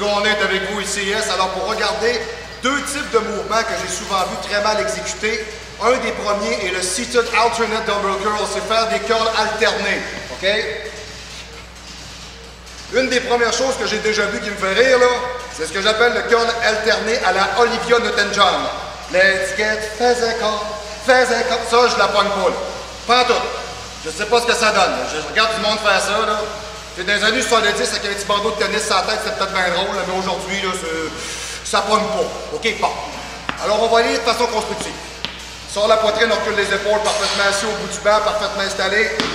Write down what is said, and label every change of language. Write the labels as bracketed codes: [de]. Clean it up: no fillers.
[fr] Gondin est avec vous ici, yes. Alors pour regarder deux types de mouvements que j'ai souvent vu très mal exécutés. Un des premiers est le Seated Alternate Dumbbell Curl, c'est faire des curls alternés, OK? Une des premières choses que j'ai déjà vu qui me fait rire, là, c'est ce que j'appelle le curl alterné à la Olivia Newton-John. [en] Let's get physical, physical. [fr] Ça, je la pogne pas, là. Pas en tout. Je sais pas ce que ça donne. Je regarde du monde faire ça, là. Dans les années 70, avec un petit bandeau de tennis sur la tête, c'était peut-être bien drôle, mais aujourd'hui, là, ça pogne pas. OK, bon. Alors, on va aller de façon constructive. Sors la poitrine, on recule les épaules, parfaitement assis au bout du banc, parfaitement installé.